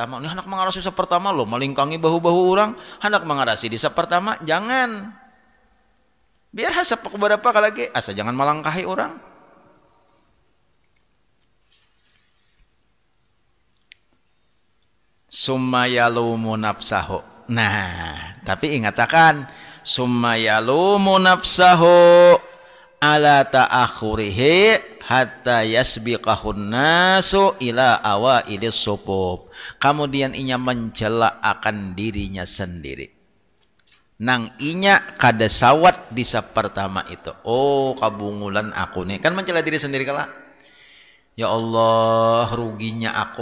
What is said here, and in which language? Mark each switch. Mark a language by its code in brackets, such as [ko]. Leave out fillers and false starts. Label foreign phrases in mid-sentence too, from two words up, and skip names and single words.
[bjn] Ini hendak mengarasi sab pertama loh, malingkangi bahu-bahu orang, hendak mengarasi di sab pertama, jangan. Biar hasap keberapa kali lagi, asa jangan malangkahi orang. [ar] ثم يلوم نفسه. [bjn] Nah, tapi ingatakan [ar] ثم يلوم نفسه على تأخره حتى يسبقه الناس إلى أوائل الصفوف. [bjn] Kemudian inya mencela akan dirinya sendiri. Nang inya kada sawat di sab pertama itu. Oh, kabungulan aku nih. Kan mencela diri sendiri kala. [ar] Ya Allah, [bjn] ruginya aku.